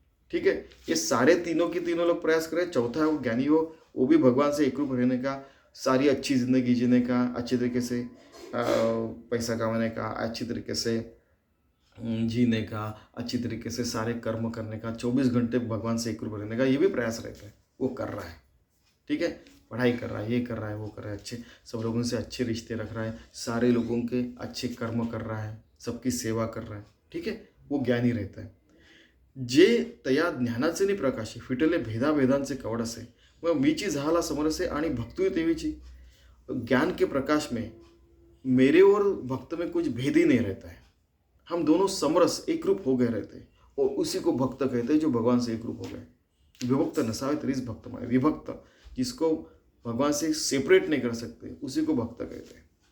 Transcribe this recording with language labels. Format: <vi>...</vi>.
<hi>ठीक है, ये सारे तीनों के तीनों लोग प्रयास करें। चौथा है वो ज्ञानी हो, वो भी भगवान से एकरूप रहने का, सारी अच्छी ज़िंदगी जीने का, अच्छी तरीके से पैसा कमाने का, अच्छी तरीके से जीने का, अच्छी तरीके से सारे कर्म करने का, 24 घंटे भगवान से एकरूप रहने का, ये भी प्रयास रहता है, वो कर रहा है। ठीक है, पढ़ाई कर रहा है, ये कर रहा है, वो कर रहा है, अच्छे सब लोगों से अच्छे रिश्ते रख रहा है, सारे लोगों के अच्छे कर्म कर रहा है, सबकी सेवा कर रहा है। ठीक है, वो ज्ञानी रहता है।</hi> <mr>जे तया ज्ञानाचे नि प्रकाशी फिटले भेदाभेदांचे कवडसे, मग मीची झाला समरसे आणि भक्तुय तेवीची।</mr> <hi>ज्ञान के प्रकाश में मेरे और भक्त में कुछ भेद ही नहीं रहता है, हम दोनों समरस एकरूप हो गए रहते हैं, और उसी को भक्त कहते हैं जो भगवान से एकरूप हो गए।</hi> <mr>विभक्त नसावे तरीच भक्त माने,</mr> <hi>विभक्त जिसको भगवान से सेपरेट नहीं कर सकते, उसी को भक्त कहते हैं।</hi>